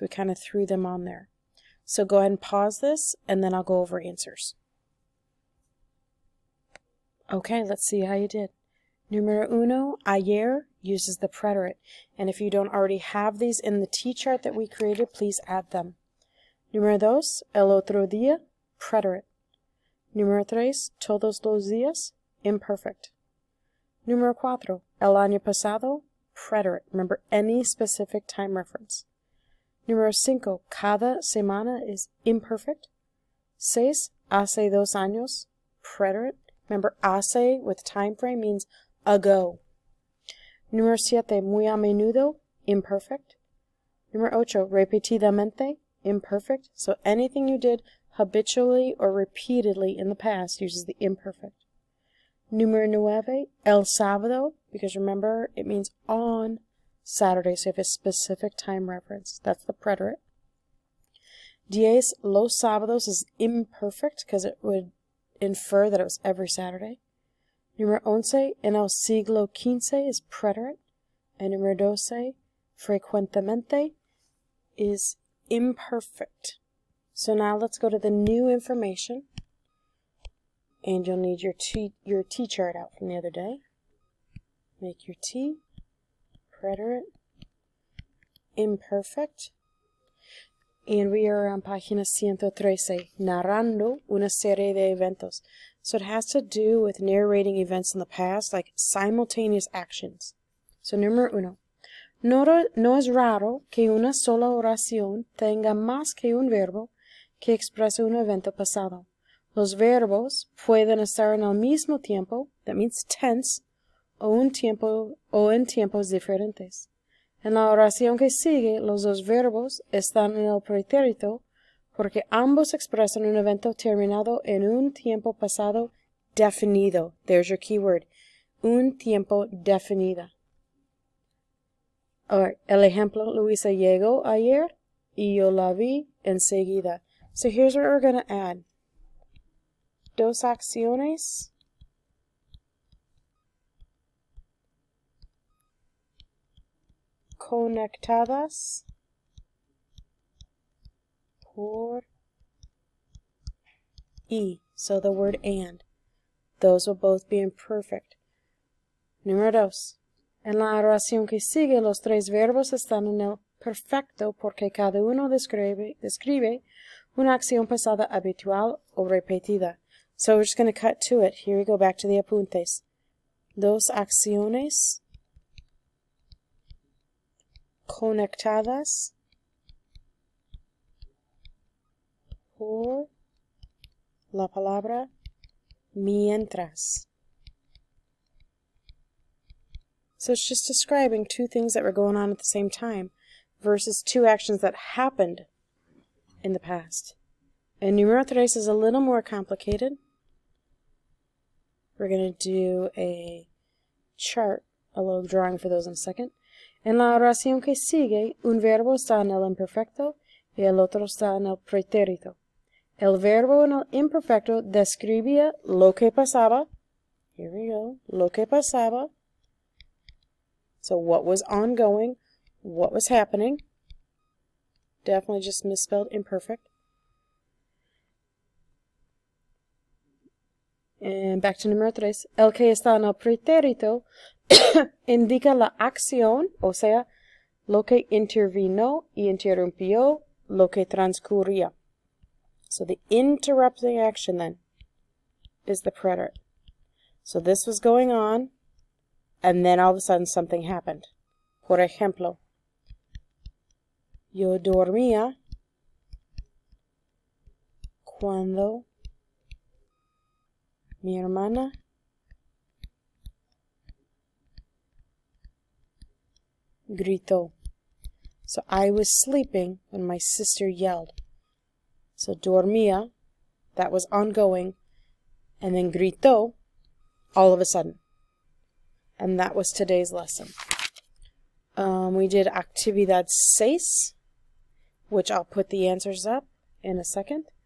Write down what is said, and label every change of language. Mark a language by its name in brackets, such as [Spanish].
[English] We kind of threw them on there. So go ahead and pause this, and then I'll go over answers. Okay, let's see how you did. Número 1, ayer uses the preterite, and if you don't already have these in the T-chart that we created, please add them. [Spanish] Número 2, el otro día, preterite. Número 3, todos los días, imperfect. Número 4, el año pasado, preterite. [English] Remember, any specific time reference. Número 5, [Spanish] cada semana [English] is imperfect. 6, [Spanish] hace 2 años, [English] preterite. Remember, hace with time frame means ago. [Spanish] Número 7, muy a menudo, imperfect. Número 8, repetidamente, imperfect. [English] So anything you did habitually or repeatedly in the past uses the imperfect. Número 9, [Spanish] el sábado, [English] because remember, it means on Saturday, so you have a specific time reference. That's the preterite. 10, [Spanish] los sábados [English] is imperfect because it would infer that it was every Saturday. [Spanish] Número 11, en el siglo XV [English] is preterite. And número 12, frecuentemente is imperfect. So now let's go to the new information. And you'll need your T-chart out from the other day. Make your T, preterite, imperfect. And we are on [Spanish] página 113, narrando una serie de eventos. [English] So it has to do with narrating events in the past, like simultaneous actions. So número 1. [Spanish] No es raro que una sola oración tenga más que un verbo que exprese un evento pasado. Los verbos pueden estar en el mismo tiempo, [English] that means tense, [Spanish] o en tiempos diferentes. En la oración que sigue, los dos verbos están en el pretérito porque ambos expresan un evento terminado en un tiempo pasado definido. [English] There's your keyword. [Spanish] Un tiempo definido. [English] Alright, [Spanish] el ejemplo, Luisa llegó ayer y yo la vi enseguida. [English] So here's what we're going to add. [Spanish] Dos acciones conectadas por y. [English] So the word and. Those will both be imperfect. [Spanish] Número 2. En la oración que sigue, los 3 verbos están en el perfecto porque cada uno describe una acción pasada habitual o repetida. [English] So we're just going to cut to it. Here we go back to the apuntes. [Spanish] Dos acciones conectadas por la palabra mientras. [English] So it's just describing 2 things that were going on at the same time versus 2 actions that happened in the past. And número 3 is a little more complicated. We're going to do a chart, a little drawing for those in a second. [Spanish] En la oración que sigue, un verbo está en el imperfecto y el otro está en el pretérito. El verbo en el imperfecto describía lo que pasaba. [English] Here we go. [Spanish] Lo que pasaba. [English] So what was ongoing, what was happening. Definitely just misspelled imperfect. And back to número 3. [Spanish] El que está en el pretérito indica la acción, o sea, lo que intervino y interrumpió lo que transcurría. [English] So the interrupting action then is the preterite. So this was going on, and then all of a sudden something happened. [Spanish] Por ejemplo, yo dormía cuando mi hermana gritó. [English] So I was sleeping when my sister yelled. So dormía, that was ongoing, and then gritó all of a sudden. And that was today's lesson. We did actividad 6, which I'll put the answers up in a second.